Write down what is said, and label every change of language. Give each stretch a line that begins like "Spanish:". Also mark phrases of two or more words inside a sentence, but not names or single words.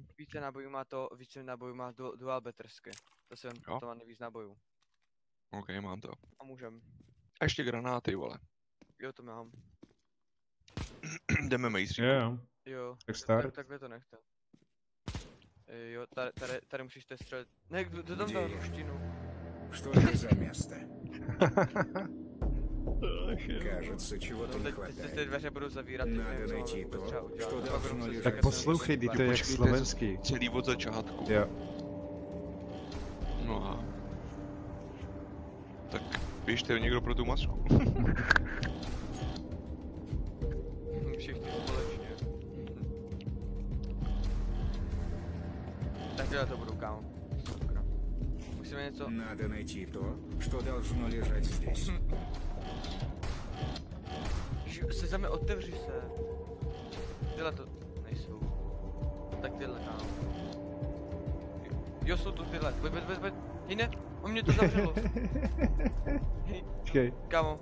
Czech: Více nábojů má dual battersky. To si vem, to má nejvíc nábojů. OK, mám to. A můžem. A ještě granáty, vole. Jo, to mám. Jdeme majstříku. Jo. Tak start. Takhle to nechte. Jo, tady musíš to střelit. Ne, kdo tam dal ruštinu?
Russian: Что это за место? Кажется, чего-то не хватает.
Czech: Ty dveře budou zavírat.
Russian: Надо найти то, что должно лежать.
Czech: Tak poslouchej, to je jak slovenský. Celý od začátku. Jo. No a... Tak běžte někdo pro tu masku. Všichni společně. Tak to budou, kámo. Musíme něco...
Russian: Надо найти то, что должно лежать здесь.
Czech: Sezame, otevři se. Tyhle to nejsou. Tak tyhle, kámo. Jo, jsou tu tyhle. Pojď. Ne, on mě to zavřelo. Počkej. Kámo.